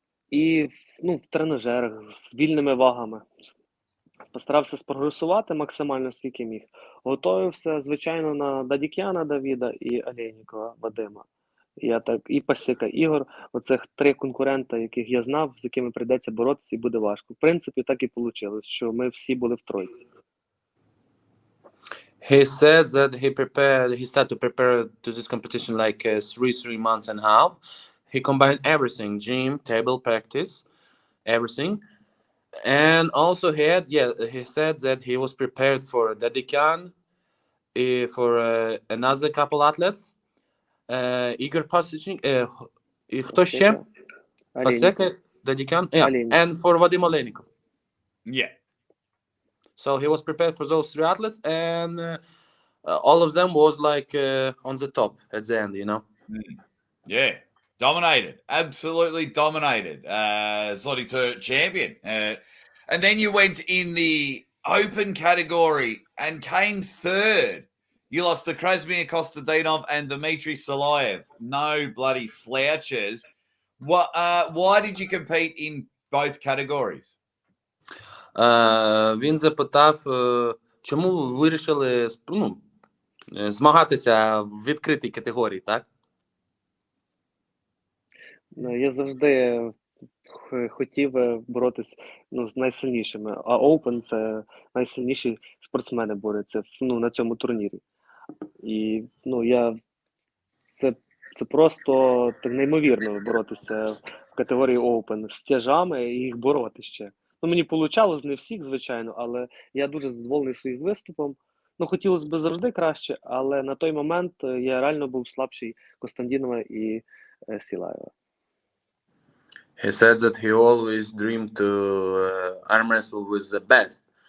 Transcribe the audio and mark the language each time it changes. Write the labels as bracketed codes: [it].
[uk] І в тренажерах з вільними вагами. Постарався спрогресувати максимально, скільки міг. Готувався, звичайно, на Дадікяна Давіда і Олейнікова Вадима. І Пасіка Ігор. Оцих 3 конкурента, яких я знав, з якими прийдеться боротися і буде важко. В принципі, так і вийшло, що ми всі були в тройці. [en] He said that he started to prepare to this competition like 3 months and a half. He combined everything, gym, table practice, everything. And also he said that he was prepared for Dedikan, for another couple athletes, Igor Pasichin, [uk] і хто ще? [en] Пасека, Dedikan, and for Vadim Oleynikov. Yeah. So he was prepared for those 3 athletes, and all of them was like on the top at the end, Yeah. Dominated. Absolutely dominated. Zloty Tur champion. And then you went in the open category and came third. You lost to Krasmir Kostadinov and Dmitry Solayev. No bloody slouches. Why did you compete in both categories? [uk] Він запитав, чому ви вирішили змагатися в відкритій категорії, так? Я завжди хотів боротись з найсильнішими, а Open – це найсильніші спортсмени борються на цьому турнірі. І це просто так неймовірно боротися в категорії Open з тяжами і їх бороти ще. Мені вийшло, не всіх, звичайно, але я дуже задоволений своїм виступом. Хотілося б завжди краще, але на той момент я реально був слабший Костандінова і Сілаєва. [en] He said that he always dreamed to arm wrestle with the best.